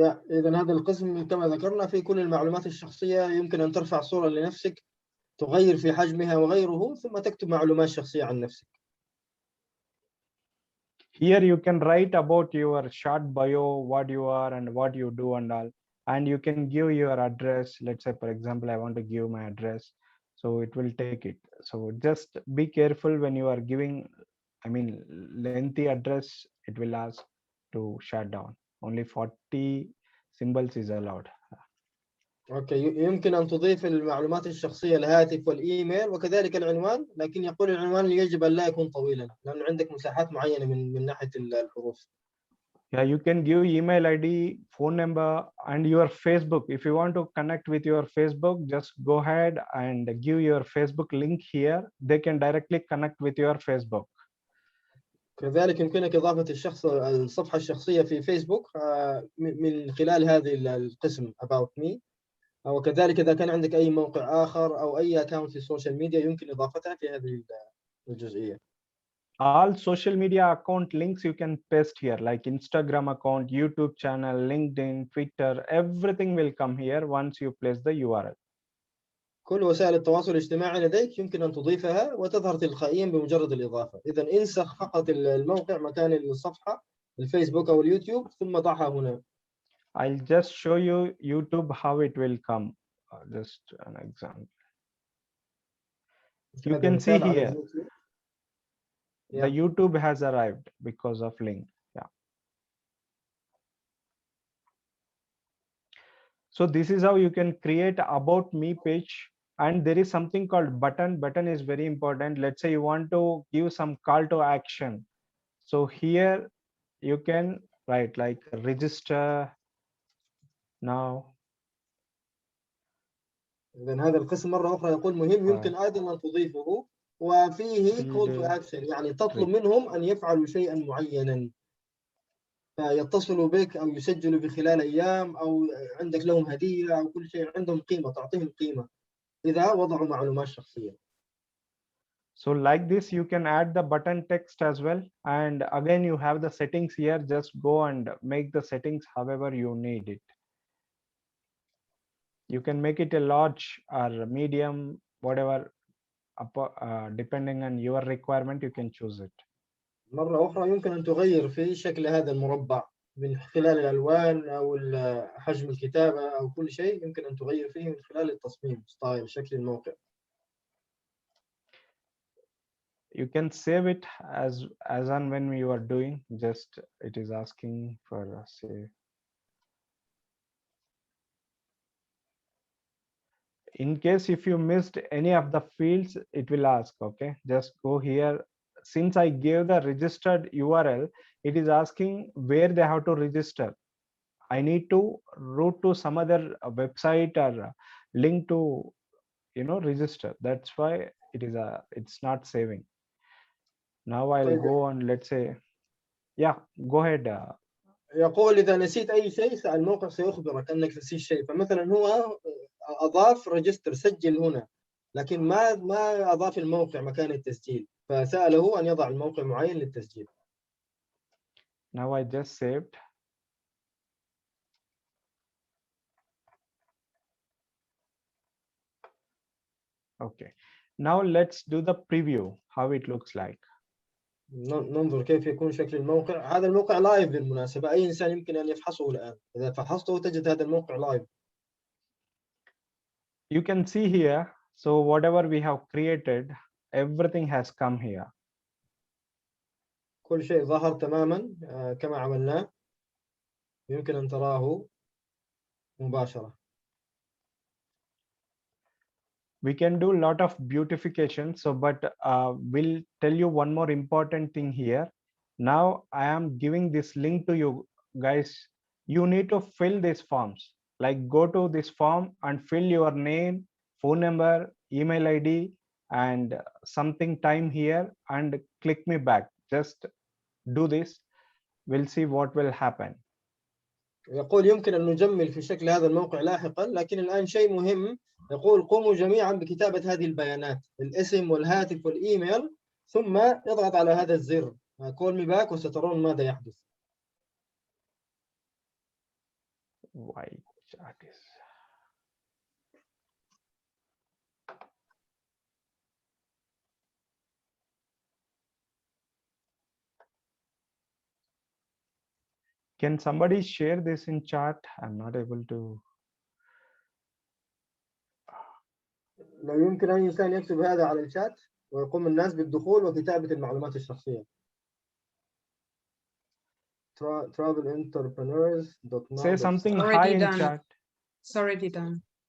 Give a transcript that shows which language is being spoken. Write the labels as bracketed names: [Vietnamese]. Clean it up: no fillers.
[Arabic] إذن هذا القسم كما ذكرنا في كل المعلومات الشخصية. يمكن أن ترفع صورة لنفسك، تغير في حجمها وغيره، ثم تكتب معلومات شخصية عن نفسك. [English] Here you can write about your short bio, what you are and what you do and all. And you can give your address. Let's say, for example, I want to give my address. So it will take it. So just be careful when you are giving, lengthy address, it will ask to shut down. Only 40 symbols is allowed. [Arabic] أوكي، يمكن أن تضيف المعلومات الشخصية، الهاتف والإيميل وكذلك العنوان، لكن يقول العنوان يجب أن لا يكون طويلا لأن عندك مساحات معينة من ناحية الحروف. [English] Yeah, you can give email ID, phone number, and your Facebook. If you want to connect with your Facebook, just go ahead and give your Facebook link here. They can directly connect with your Facebook. [Arabic] كذلك يمكنك إضافة الصفحة الشخصية في فيسبوك من خلال هذه القسم About Me. وكذلك إذا كان عندك أي موقع آخر أو أي أكاونت في السوشيال ميديا يمكن إضافتها في هذه الجزئية. [English] All social media account links you can paste here, like Instagram account, YouTube channel, LinkedIn, Twitter, everything will come here once you place the URL. [Arabic] كل وسائل التواصل الاجتماعي لديك يمكن أن تضيفها وتظهر تلقائيا بمجرد الإضافة. إذا انسخ فقط الموقع مكان الصفحة الفيسبوك أو اليوتيوب ثم ضعها هنا. [English] I'll just show you YouTube how it will come. Just an example. You can see here. The YouTube has arrived because of link. Yeah. So this is how you can create about me page. And there is something called button. Button is very important. Let's say you want to give some call to action. So here you can write like register now. [Arabic] إذا هذا القسم مرة أخرى يقول مهم يمكن أيضا أن تضيفه، وفيه [English] call to action، [Arabic] يعني تطلب منهم أن يفعلوا شيئا معينا، فيتصلوا بك أو يسجلوا في خلال أيام، أو عندك لهم هدية، أو كل شيء عندهم قيمة، تعطيهم قيمة إذا وضعوا معلومات شخصية. [English] So like this, you can add the button text as well. And again, you have the settings here. Just go and make the settings however you need it. You can make it a large or medium, whatever, depending on your requirement, you can choose it. [Arabic] مرة أخرى يمكن أن تغير في شكل هذا المربع من خلال الألوان أو حجم الكتابة أو كل شيء، يمكن أن تغير فيه من خلال التصميم، ستايل، شكل الموقع. [English] You can save it as and when you are doing. Just it is asking for a save. In case if you missed any of the fields, it will ask. Okay, just go here. Since I gave the registered URL, it is asking where they have to register. I need to route to some other website or link to, you know, register. That's why it is it's not saving. Now I'll go on. Let's say, yeah, go ahead. [Arabic] يقول إذا نسيت أي شيء الموقع سيخبرك أنك نسيت شيء، فمثلا هو أضاف ريجستر، سجل هنا، لكن ما أضاف الموقع مكان التسجيل، فسأله أن يضع الموقع معين للتسجيل. [English] Now I just saved. Okay, now let's do the preview, how it looks like. [Arabic] ننظر كيف يكون شكل الموقع. هذا الموقع لايف بالمناسبة، أي إنسان يمكن أن يفحصه الآن. إذا فحصته تجد هذا الموقع لايف. [English] You can see here, so whatever we have created, everything has come here. [Arabic] كل شيء ظهر تماما كما عملناه، يمكن أن تراه مباشرة. [English] We can do a lot of beautification. So, but we'll tell you one more important thing here. Now I am giving this link to you guys. You need to fill these forms. Like go to this form and fill your name, phone number, email ID, and something time here, and click me back. Just do this. We'll see what will happen. [Arabic] يقول يمكن أن نجمل في شكل هذا الموقع لاحقا، لكن الآن شيء مهم. يقول قوموا جميعا بكتابة هذه البيانات، الاسم والهاتف والإيميل، ثم اضغط على هذا الزر [English] call me back [Arabic] وسترون ماذا يحدث. [English] Why chat is Can somebody share this in chat? I'm not able to. [Arabic] لو يمكن أي إنسان يكتب هذا على الشات ويقوم الناس بالدخول وكتابة المعلومات الشخصية. [English] travelentrepreneurs.now. Say something high in chat. It's already done.